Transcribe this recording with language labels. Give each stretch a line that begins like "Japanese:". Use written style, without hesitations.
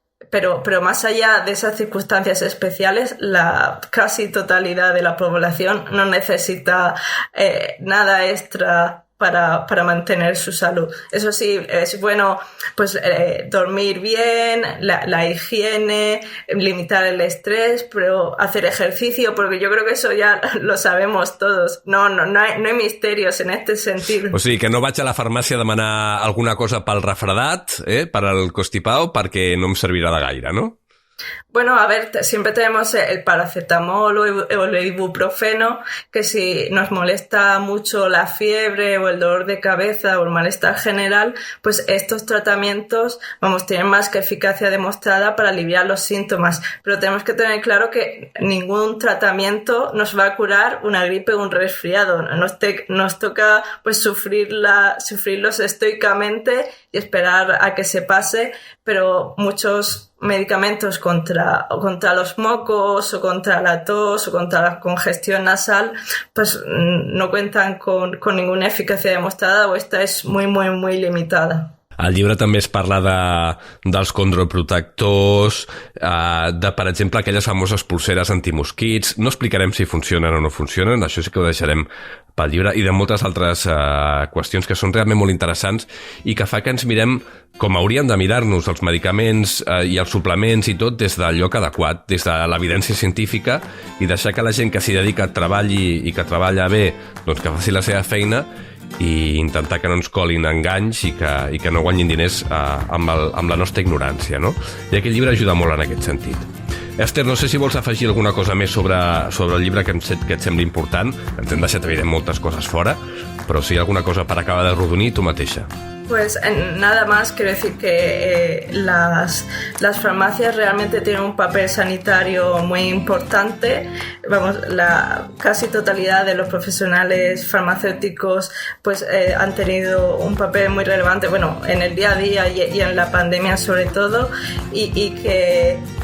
Spanish: Pero más allá de esas circunstancias especiales, la casi totalidad de la población no necesita nada extra para mantener su salud. Eso sí, es bueno pues dormir bien, la higiene, limitar el estrés, pero hacer ejercicio, porque yo creo que eso ya lo sabemos todos. No hay misterios en este sentido.
Catalan: O sigui, que no vaig a la farmàcia a demanar alguna cosa pel refredat, per al constipado, perquè no em servirà de gaire, no?
Spanish: Bueno, a ver, siempre tenemos el paracetamol o el ibuprofeno, que si nos molesta mucho la fiebre o el dolor de cabeza o el malestar general, pues estos tratamientos, tienen más que eficacia demostrada para aliviar los síntomas. Pero tenemos que tener claro que ningún tratamiento nos va a curar una gripe o un resfriado. Nos toca pues sufrirlos estoicamente y esperar a que se pase, pero muchos medicamentos contra los mocos o contra la tos o contra la congestión nasal pues no cuentan con ninguna eficacia demostrada, o esta es muy, muy, muy limitada.
Catalan: Al llibre també es parla dels condroprotectors, de, per exemple, aquelles famoses polseres antimosquits. No explicarem si funcionen o no funcionen, això sí que ho deixarem pel llibre, i de moltes altres qüestions que són realment molt interessants i que fa que ens mirem com hauríem de mirar-nos els medicaments i els suplements i tot des del lloc adequat, des de l'evidència científica, i deixar que la gent que s'hi dedica treballi i que treballa bé, doncs que faci la seva feina, i intentar que no ens colin enganys i que no guanyin diners amb la nostra ignorància, no? I aquest llibre ajuda molt en aquest sentit. Esther, no sé si vols afegir alguna cosa més sobre el llibre que et sembla important. Ens hem deixat, evident, moltes coses fora, però si hi ha alguna cosa per acabar de rodonir, tu mateixa.
Spanish: Pues nada más, quiero decir que las farmacias realmente tienen un papel sanitario muy importante. La casi totalidad de los profesionales farmacéuticos pues han tenido un papel muy relevante, en el día a día y en la pandemia sobre todo, y que